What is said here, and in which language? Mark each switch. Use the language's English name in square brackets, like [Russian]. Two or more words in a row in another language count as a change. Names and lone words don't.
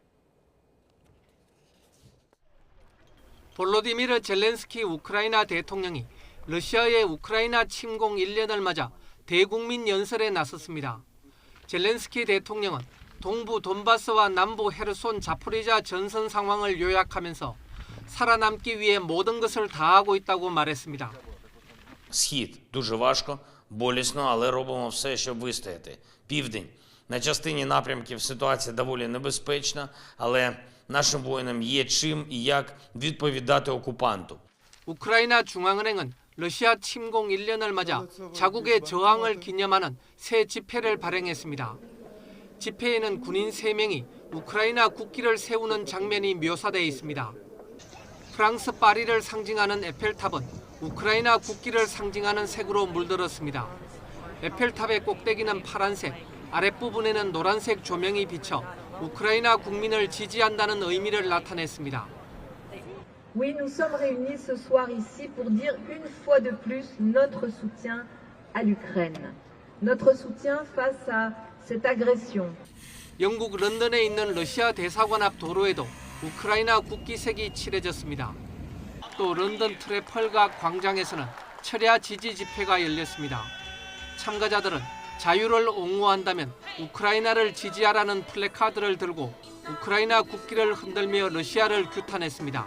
[Korean] 볼로디미르 젤렌스키 우크라이나 대통령이 러시아의 우크라이나 침공 1년을 맞아 대국민 연설에 나섰습니다. 젤렌스키 대통령은 동부 돈바스와 남부 헤르손 자포리자 전선 상황을 요약하면서 살아남기 위해 모든 것을 다하고 있다고 말했습니다. [Ukrainian] Схід дуже важко, болісно, але робимо все, щоб вистояти. Південь. На частині напрямків ситуація доволі небезпечна, але нашим воїнам є чим і як відповідати окупанту. [Korean] 우크라이나 중앙은행은 러시아 침공 1년을 맞아 자국의 저항을 기념하는 새 지폐를 발행했습니다. 지폐에는 군인 3명이 우크라이나 국기를 세우는 장면이 묘사되어 있습니다. 프랑스 파리를 상징하는 에펠탑은 우크라이나 국기를 상징하는 색으로 물들었습니다. 에펠탑의 꼭대기는 파란색, 아랫부분에는 노란색 조명이 비쳐 우크라이나 국민을 지지한다는 의미를 나타냈습니다. [French] Oui, nous sommes réunis ce soir ici pour dire une fois de plus notre soutien à l'Ukraine. Notre soutien face à cette agression. [Korean] 영국 런던에 있는 러시아 대사관 앞 도로에도 우크라이나 국기색이 칠해졌습니다. 또 런던 트래펄각 광장에서는 철야 지지 집회가 열렸습니다. 참가자들은 자유를 옹호한다면 우크라이나를 지지하라는 플래카드를 들고 우크라이나 국기를 흔들며 러시아를 규탄했습니다.